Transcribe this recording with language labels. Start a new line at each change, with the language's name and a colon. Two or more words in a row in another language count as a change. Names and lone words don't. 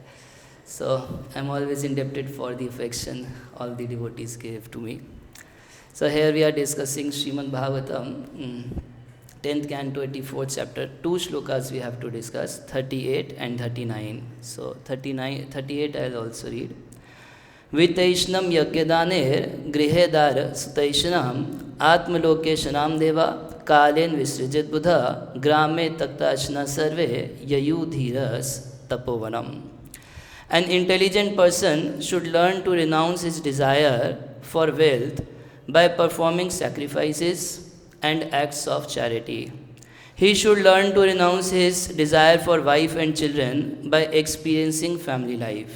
English: So I'm always indebted for the affection all the devotees gave to me. So here we are discussing Srimad Bhagavatam, 10th canto, 84th chapter. Two shlokas we have to discuss, 38 and 39. So 38 I'll also read.
Sanskrit: Vitaishnam yagyadanir grihedar sutaishnam atmalokeshanam deva kalen visrijit buddha grame taktashna sarve yayudhiras tapovanam.
English: An intelligent person should learn to renounce his desire for wealth by performing sacrifices and acts of charity. He should learn to renounce his desire for wife and children by experiencing family life.